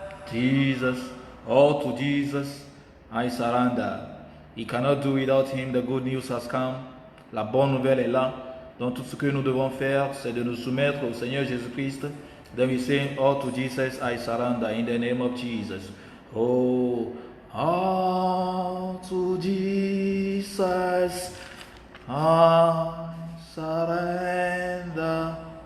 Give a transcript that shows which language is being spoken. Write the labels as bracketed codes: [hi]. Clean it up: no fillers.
[en] Jesus, all to Jesus, I surrender. He cannot do without him. The good news has come. [fr] La bonne nouvelle est là. Donc tout ce que nous devons faire, c'est de nous soumettre au Seigneur Jésus-Christ. [en] Then we say, all to Jesus, I surrender in the name of Jesus. Oh, all to Jesus, I surrender.